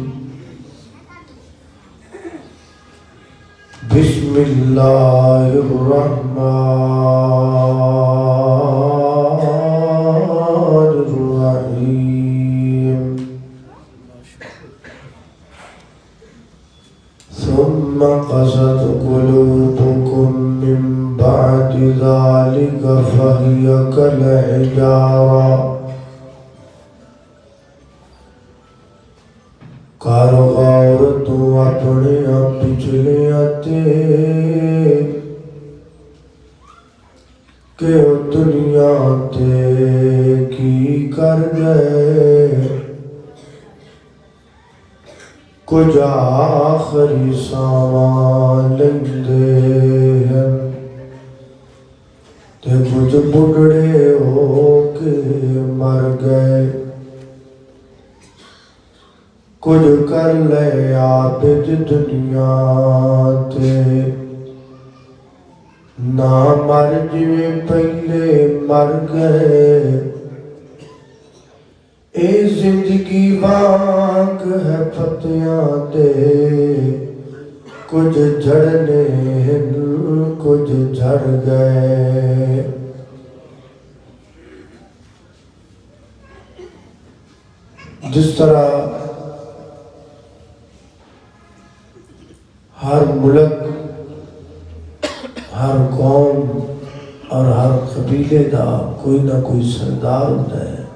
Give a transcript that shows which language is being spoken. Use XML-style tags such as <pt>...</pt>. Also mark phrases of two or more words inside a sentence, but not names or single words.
<ar>بسم الله الرحمن الرحيم. ثم قست قلوبكم من بعد ذلك فهي كالحجارة.</ar> <pa>کر غور تو اپنے پچھلیاں تے کہ دنیا تے کی کر گئے. کچھ آخری سامان لیندے ہیں تے کچھ بڑھڑے ہو کے مر گئے. کچھ کر لے عابد دنیا تے نہ مر جویں پہلے مر گئے. اے زندگی وانگ ہے پتیاں دے, کچھ جھڑنے کچھ جھڑ گئے. جس طرح ہر ملک, ہر قوم اور ہر قبیلے دا کوئی نہ کوئی سردار ہوتا ہے,</pa>